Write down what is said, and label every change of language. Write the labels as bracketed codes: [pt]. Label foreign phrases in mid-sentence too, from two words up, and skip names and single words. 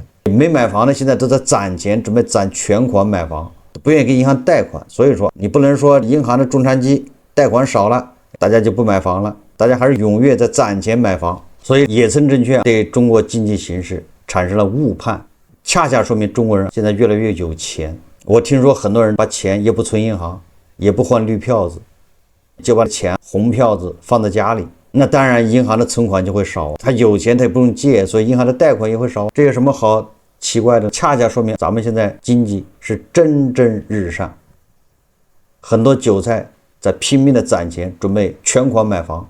[zh] 沒買房的現在都在攢錢，準備攢全款買房，不願意給銀行貸款。所以說你不能說銀行的中長期貸款少了，大家就不買房了，大家還是踴躍在攢錢買房。所以野村證券對中國經濟形勢產生了誤判，恰恰說明中國人現在越來越有錢。我聽說很多人把錢也不存銀行，也不換綠票子，就把錢紅票子放在家裡，那當然銀行的存款就會少，他有錢他也不用借，所以銀行的貸款也会少。這有什麼好奇怪的？恰恰說明咱們現在經濟是蒸蒸日上，很多韭菜在拼命的攢錢，準備全款買房。